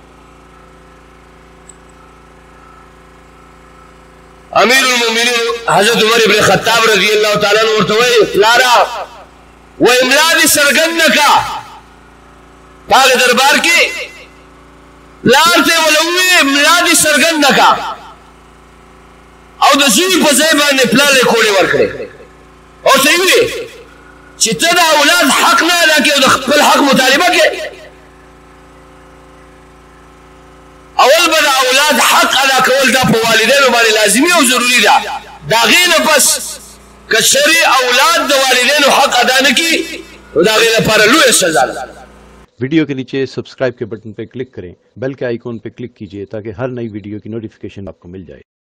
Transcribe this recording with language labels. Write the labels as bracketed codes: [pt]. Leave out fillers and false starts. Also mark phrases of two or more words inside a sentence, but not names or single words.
[ps] امیر المؤمنین حضرت عمر ابن خطاب [ar] رضی الله تعالی عنہ [ps] ورته وایي پلاره وایي املا دې څرګند نه کا په هغه دربار کې پلار ته ورته ووایي املا دې څرګند نه کا او د زوی په ځای باندې پلار یې کوړې ورکړې او ورته یې ووایي چې ته د اولاد حق نه ادا کوې او د خپل حق مطالبه کوې. اول به د اولاد حق ادا کول دا په والدینو باندې لازمي او ضروري ده. د هغې نه پس که چېرې اولاد د والدینو حق ادا نه کړي نو د هغې لپاره لویه سزا ده. [hi] वीडियो के नीचे सब्सक्राइब के बटन पर क्लिक करें, बेल के आइकॉन पर क्लिक कीजिए ताकि हर नई वीडियो की नोटिफिकेशन आपको मिल जाए.